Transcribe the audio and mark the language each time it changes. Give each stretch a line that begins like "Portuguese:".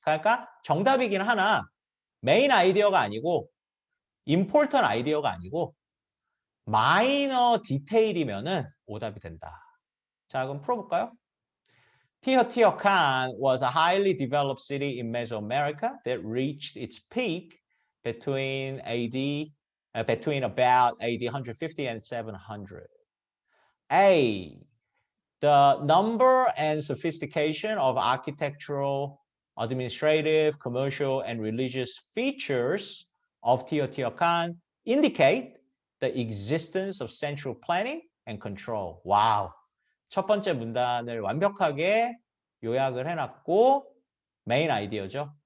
Korean: 그러니까 정답이긴 하나 메인 아이디어가 아니고 important 아이디어가 아니고 마이너 디테일이면은 오답이 된다. 자, 그럼 풀어볼까요?
English: Teotihuacan was a highly developed city in Mesoamerica that reached its peak between about AD 150 and 700. A. The number and sophistication of architectural, administrative, commercial, and religious features of Teotihuacan indicate the existence of central planning and control.
Korean: 와우. 첫 번째 문단을 완벽하게 요약을 해놨고 메인 아이디어죠.